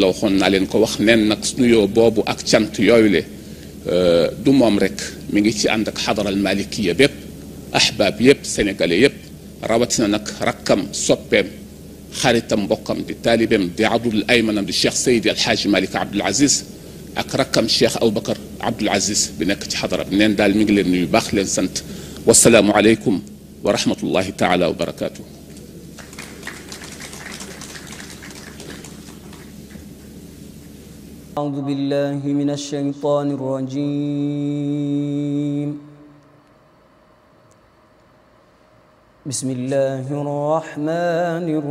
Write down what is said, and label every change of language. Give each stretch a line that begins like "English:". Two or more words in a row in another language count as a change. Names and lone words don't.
Wolof: waxoon naa leen ko wax neen nag nuyoo boobu ak cant yooyu le du moom rek mi ngi ci ànd ak xadaral malikiya bépp ahbaab yépp sénégalais yépp rawatina nag rakkam soppeem xaritam mbokkam di taalibeem di abdul aymanam di cheikh Seydi Alxaaji Malik Abdul Aziz ak rakkam cheikh Aboubacar Abdul Aziz bi nekk ci xadara bi neen daal mi ngi leen nuyu baax leen sant
Arabic: والسلام عليكم ورحمة الله تعالى وبركاته. أعوذ بالله من الشيطان الرجيم بسم الله الرحمن